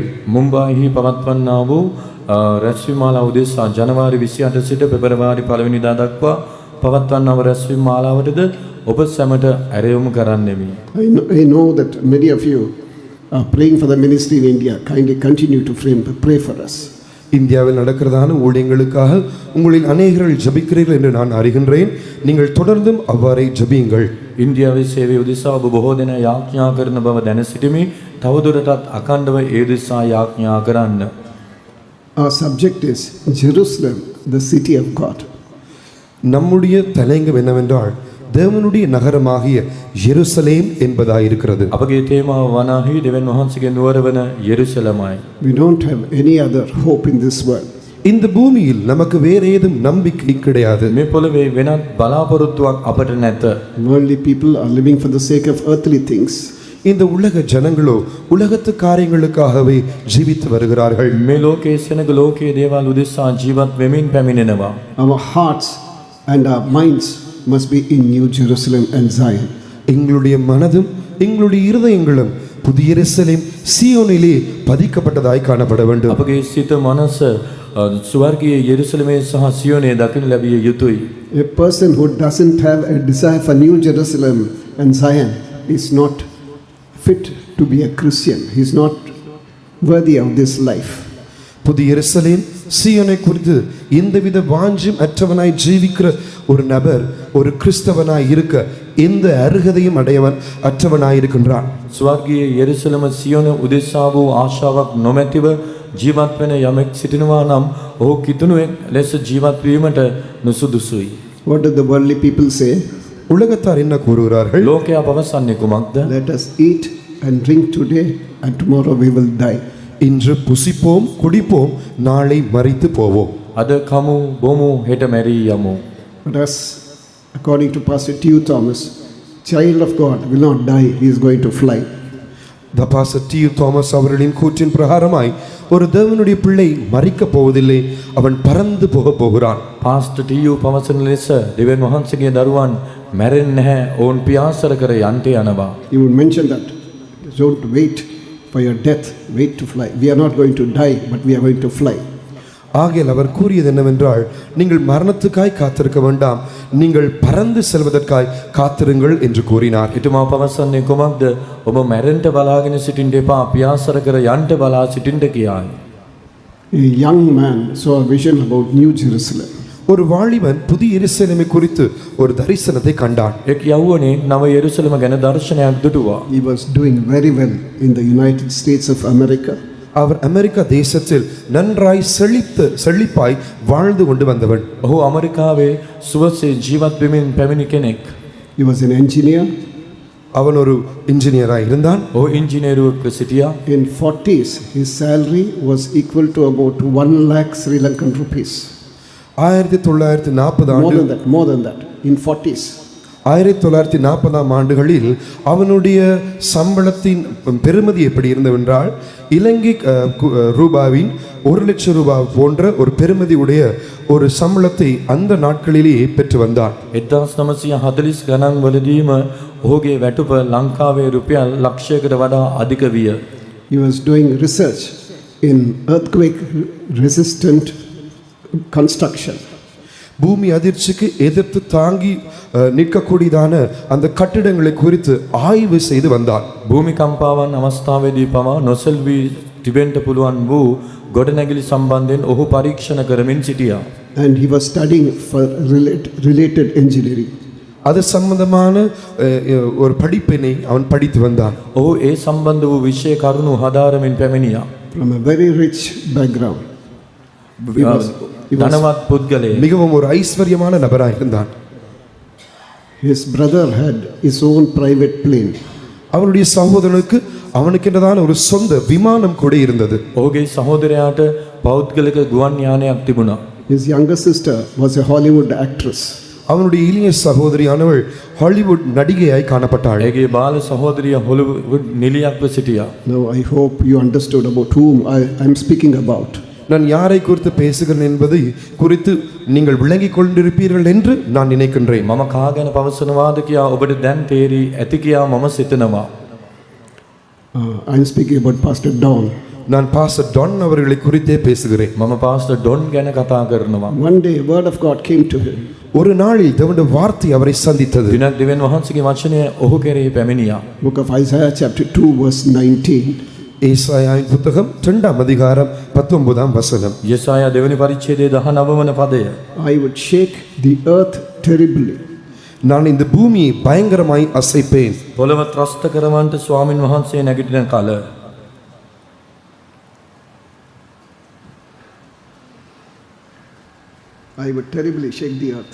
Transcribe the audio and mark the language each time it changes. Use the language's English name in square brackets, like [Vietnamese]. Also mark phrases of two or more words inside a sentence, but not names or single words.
[Sinhala] මුම්බායිහි පවත්වන්නා වූ රැස්වීම මාලාව උදෙසා ජනවාරි 28 සිට පෙබරවාරි 1 වෙනිදා දක්වා පවත්වන්නා වූ රැස්වීම මාලාවටද ඔබ සැමට ඇරයුම් කරන්නෙමි. [English] I know that many of you are praying for the ministry in India. Kindly continue to pray for us. [Tamil] இந்தியாவில் நடக்கிறதான ஊழியங்களுக்காக உங்களில் அநேகர்கள் ஜபிக்கிறீர்கள் என்று நான் அறிகின்றேன். நீங்கள் தொடர்ந்தும் அவ்வாறே ஜபியுங்கள். [Sinhala] ඉන්දියාවේ සේවය උදෙසා ඔබ බොහෝ දෙනා යාඥා කරන බව දැන සිටිමි. තවදුරටත් අඛණ්ඩව ඒ උදෙසා යාඥා කරන්න. [English] Our subject is Jerusalem, the city of God. [Tamil] நம்முடைய தலையங்கம் என்னவென்றால், தேவனுடைய நகரமாகிய எருசலேம் என்பதாயிருக்கிறது. [Sinhala] අපගේ තේමාව වනාහි දෙවියන් වහන්සේගේ නුවර වන යෙරුසලමයි. [English] We don't have any other hope in this world. [Tamil] இந்த பூமியில் நமக்கு வேற ஏதும் நம்பிக்கை கிடையாது. [Sinhala] මේ පොළවේ වෙනත් බලාපොරොත්තුවක් අපට නැත. [English] Worldly people are living for the sake of earthly things. [Tamil] இந்த உலக ஜனங்களோ உலகத்து காரியங்களுக்காகவே ஜீவித்து வருகிறார்கள். [Sinhala] මේ ලෝකයේ සෙනග ලෝකයේ දේවල් උදෙසා ජීවත් වෙමින් පැමිණෙනවා. [English] Our hearts and our minds must be in New Jerusalem and Zion. [Tamil] எங்களுடைய மனதும் எங்களுடைய இருதயங்களும் புதிய எருசலேம் சீயோனிலே பதிக்கப்பட்டதாய் காணப்பட வேண்டும். [Sinhala] අපගේ සිත මනස ස්වර්ගීය යෙරුසලමේ සහ සියෝනේ දකින්න ලැබිය යුතුයි. [English] A person who doesn't have a desire for New Jerusalem and Zion is not fit to be a Christian. He is not worthy of this life. [Tamil] புதிய எருசலேம் சீயோனை குறித்து எந்தவித வாஞ்சும் அற்றவனாய் ஜீவிக்கிற ஒரு நபர் ஒரு கிறிஸ்தவனாய் இருக்க எந்த அருகதையும் அற்றவனாய் இருக்கின்றான். [Sinhala] ස්වර්ගීය යෙරුසලම සියෝන උදෙසා වූ ආශාවක් නොමැතිව ජීවත් වෙන යමෙක් සිටිනවා නම් ඔහු කිතුණුවෙක් ලෙස ජීවත් වීමට නුසුදුසුයි. [English] What do the worldly people say? [Tamil] உலகத்தார் என்ன கூறுகிறார்கள்? [Sinhala] ලෝකයා පවසන්නේ කුමක්ද? [English] Let us eat and drink today and tomorrow we will die. [Tamil] இன்று புசிப்போம் குடிப்போம் நாளை மரித்து போவோம். [Sinhala] අද කමු බොමු හෙට මැරී යමු. [English] But as according to Pastor T.U. Thomas, child of God will not die, he is going to fly. [Tamil] பாஸ்டர் டி தாமஸ் அவர்களின் கூற்றின் பிரகாரமாய் ஒரு தேவனுடைய பிள்ளை மரிக்கப் போவதில்லை, அவன் பறந்து போக போகிறான். [Sinhala] පාස්ටර් ටීයු පවසන ලෙස දෙවියන් වහන්සේගේ දරුවන් මැරෙන්නේ නැහැ. ඔවුන් පියාසර කර යන්ට යනවා. [English] He would mention that. Don't wait for your death, wait to fly. We are not going to die, but we are going to fly. [Tamil] ஆகையால் அவர் கூறியது என்னவென்றால், நீங்கள் மரணத்துக்காய் காத்திருக்க வேண்டாம், நீங்கள் பறந்து செல்வதற்காய் காத்திருங்கள் என்று கூறினார். [Sinhala] එතුමා පවසන්නේ කුමක්ද? ඔබ මැරෙන්න බලාගෙන සිටින්න එපා, පියාසර කර යන්ට බලා සිටින්න කියායි. [English] A young man saw a vision about New Jerusalem. [Tamil] ஒரு வாலிபன் புதிய எருசலேமை குறித்து ஒரு தரிசனத்தை கண்டான். [Sinhala] එක් යවුවනේ නව යෙරුසලම ගැන දර්ශනයක් දුටුවා. [English] He was doing very well in the United States of America. [Tamil] அவர் அமெரிக்கா தேசத்தில் நன்றாய் செழிப்பாய் வாழ்ந்து கொண்டு வந்தவன். [Sinhala] ඔහු ඇමරිකාවේ සුවසේ ජීවත් වෙමින් පැමිණි කෙනෙක්. [English] He was an engineer. [Tamil] அவன் ஒரு இன்ஜினியராக இருந்தான். [Sinhala] ඔහු ඉංජිනේරුවෙක්ව සිටියා. [English] In 40s, his salary was equal to about 1 lakh Sri Lankan rupees. 1940 More than that. In 40s. [Tamil] 1940 ஆண்டுகளில் அவனுடைய சம்பளத்தின் பெறுமதி எப்படி இருந்தவென்றால், இலங்கை ரூபாவின் 1 லட்சம் ரூபாய் போன்ற ஒரு பெறுமதி உடைய ஒரு சம்பளத்தை அந்த நாட்களிலேயே பெற்று வந்தான். [Sinhala] 1940 ගණන් වලදීම ඔහුගේ වැටුප ලංකාවේ රුපියල් ලක්ෂයකට වඩා අධික විය. [English] He was doing research in earthquake resistant construction. [Tamil] பூமி அதிர்ச்சிக்கு எதிர்த்து தாங்கி நிற்கக்கூடியதான அந்த கட்டிடங்களை குறித்து ஆய்வு செய்து வந்தார். [Sinhala] භූමිකම්පාවන් අවස්ථාවේදී පවා නොසෙල්වී තිබෙන්න පුළුවන් වූ ගොඩනැගිලි සම්බන්ධයෙන් ඔහු පරීක්ෂණ කරමින් සිටියා. [English] And he was studying for related engineering. [Tamil] அது சம்பந்தமான ஒரு படிப்பினை அவன் படித்து வந்தான். [Sinhala] ඔහු ඒ සම්බන්ධ වූ විෂය කරුණු හදාරමින් පැමිණියා. [English] From a very rich background. [Sinhala] ධනවත් පුද්ගලයෙක්. [Tamil] மிகவும் ஒரு ஐஸ்வர்யமான நபராக இருந்தான். [English] His brother had his own private plane. [Tamil] அவனுடைய சகோதரனுக்கு அவனுக்கென்றதான ஒரு சொந்த விமானம் கூட இருந்தது. [Sinhala] ඔහුගේ සහෝදරයාට පෞද්ගලික ගුවන් යානයක් තිබුණා. [English] His younger sister was a Hollywood actress. [Tamil] அவனுடைய இளைய சகோதரியானவள் ஹாலிவுட் நடிகையாய் காணப்பட்டாள். [Sinhala] ඒගේ බාල සහෝදරිය හොලිවුඩ් නිලියක්ව සිටියා. [English] Now I hope you understood about whom I am speaking about. [Tamil] நான் யாரை குறித்து பேசுகிறேன் என்பதை குறித்து நீங்கள் விளங்கிக் கொண்டிருப்பீர்கள் என்று நான் நினைக்கின்றேன். [Sinhala] මම කා ගැන පවසනවාද කියා ඔබට දැන් තේරි ඇති කියා මම සිතනවා. [English] I am speaking about Pastor Don. [Tamil] நான் பாஸ்டர் டான் அவர்களை குறித்தே பேசுகிறேன். [Sinhala] මම පාස්ටර් ඩොන් ගැන කතා කරනවා. [English] One day a word of God came to him. [Tamil] ஒரு நாளில் தேவனுடைய வார்த்தை அவரை சந்தித்தது. [Sinhala] දිනක් දෙවියන් වහන්සේගේ වචනය ඔහු කෙරෙහි පැමිණියා. [English] Book of Isaiah chapter 2 verse 19. [Tamil] ஏசாயாவின் புத்தகம் 2ஆம் அதிகாரம் 19ஆம் வசனம். [Sinhala] යෙසායා දෙවනි පරිච්ඡේදයේ 19 වන පදය. [English] I would shake the earth terribly. [Tamil] நான் இந்த பூமியை பயங்கரமாய் அசைப்பேன். [Sinhala] පොළව ත්‍රස්ත කරවන්නට ස්වාමින් වහන්සේ නැගිටින කල [English] I would terribly shake the earth.